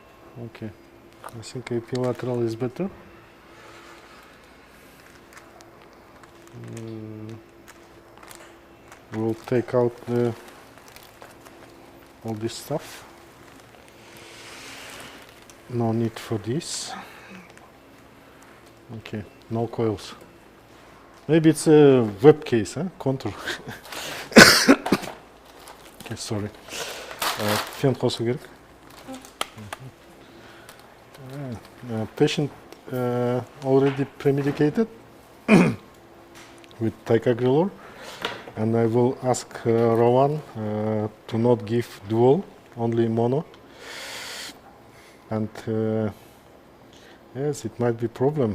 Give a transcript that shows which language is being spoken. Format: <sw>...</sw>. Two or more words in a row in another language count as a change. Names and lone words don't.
<en>Okay, I think epilateral is better. We'll take out all this stuff. No need for this. Okay, no coils. Maybe it's a web case, huh? Contour. Okay, sorry.</en> <kk>Фен қосу керек.</kk> <en>Patient already premedicated with ticagrelor, and I will ask Rowan to not give dual, only mono. And yes, it might be a problem.</en>